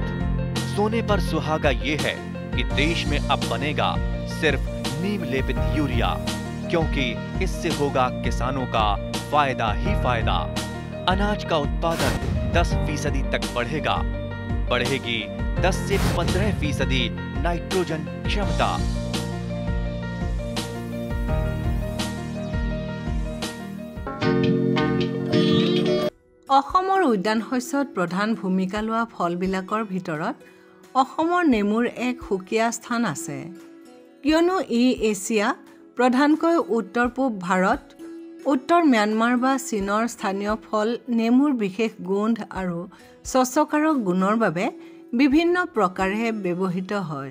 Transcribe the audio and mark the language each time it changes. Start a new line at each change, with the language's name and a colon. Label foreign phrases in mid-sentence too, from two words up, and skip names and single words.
Hindi: सोने पर सुहागा ये है कि देश में अब बनेगा सिर्फ नीम लेपित यूरिया, क्योंकि इससे होगा किसानों का फायदा ही फायदा। अनाज का उत्पादन 10% तक बढ़ेगा, बढ़ेगी 10 से 15% नाइट्रोजन क्षमता।
Assamese: অসমৰ উদ্যান শস্যত প্ৰধান ভূমিকা লোৱা ফলবিলাকৰ ভিতৰত অসমৰ নেমুৰ এক সুকীয়া স্থান আছে, কিয়নো ই এছিয়া, প্ৰধানকৈ উত্তৰ পূব ভাৰত, উত্তৰ ম্যানমাৰ বা চীনৰ স্থানীয় ফল নেমুৰ বিশেষ গোন্ধ আৰু স্বচ্ছকাৰক গুণৰ বাবে বিভিন্ন প্ৰকাৰে ব্যৱহৃত হয়।